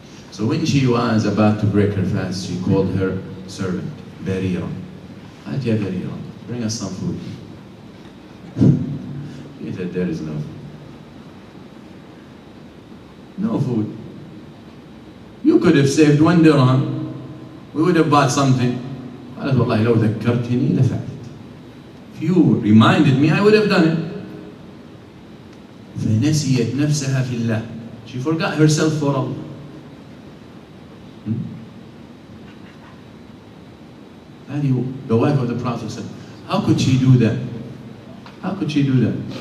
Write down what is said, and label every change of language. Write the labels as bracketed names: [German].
[English] So when she was about to break her fast, she called her servant, Barira. Atya Barira, bring us some food. She said, there is no food. No food. You could have saved 1 dirham. We would have bought something. [Arabic] قالت والله لو ذكرتني لفعلت. [English] If you reminded me, I would have done it. [Arabic] فنسيت نفسها في الله. [English] She forgot herself for Allah. The wife of the Prophet said, how could she do that? How could she do that?